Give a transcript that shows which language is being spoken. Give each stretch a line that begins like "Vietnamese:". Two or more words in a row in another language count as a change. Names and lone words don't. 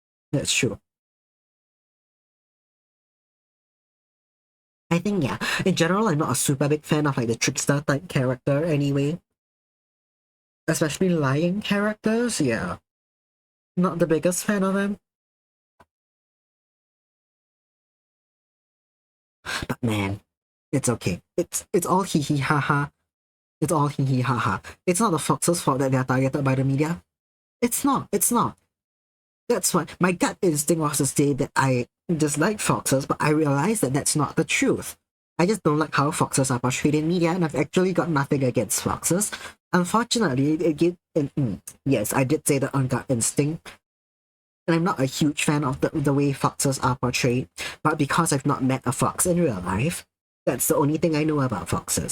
English: I think, yeah, in general, I'm not a super big fan of like the trickster type character anyway. Especially lying characters, yeah. Not the biggest fan of them. But man, it's okay. It's all hee hee ha ha. It's all hee hee ha ha. It's not the fox's fault that they're targeted by the media. It's not. That's why my gut instinct was to say that I dislike foxes, but I realized that that's not the truth. I just don't like how foxes are portrayed in media, and I've actually got nothing against foxes. Unfortunately, yes, I did say that on gut instinct, and I'm not a huge fan of the way foxes are portrayed, but because I've not met a fox in real life, that's the only thing I know about foxes.